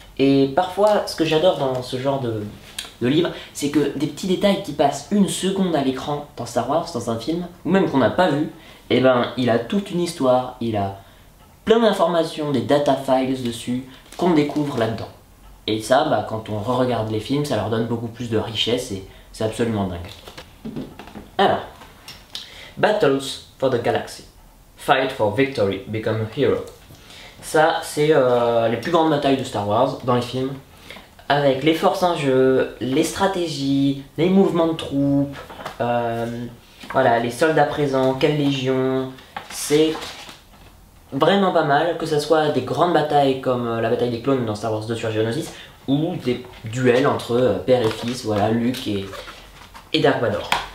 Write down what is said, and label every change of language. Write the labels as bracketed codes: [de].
[fr] Et parfois, ce que j'adore dans ce genre de livre, c'est que des petits détails qui passent une seconde à l'écran dans Star Wars, dans un film, ou même qu'on n'a pas vu, et ben il a toute une histoire, il a plein d'informations, des data files dessus, qu'on découvre là-dedans. Et ça, bah, quand on re-regarde les films, ça leur donne beaucoup plus de richesse et c'est absolument dingue. Alors, [en] Battles for the Galaxy. Fight for victory, become a hero. [fr] Ça, c'est les plus grandes batailles de Star Wars dans les films, avec les forces en jeu, les stratégies, les mouvements de troupes, voilà, les soldats présents, quelle légion. C'est vraiment pas mal, que ce soit des grandes batailles comme la bataille des clones dans Star Wars 2 sur Geonosis, ou des duels entre père et fils, voilà, Luke et Dark Vador.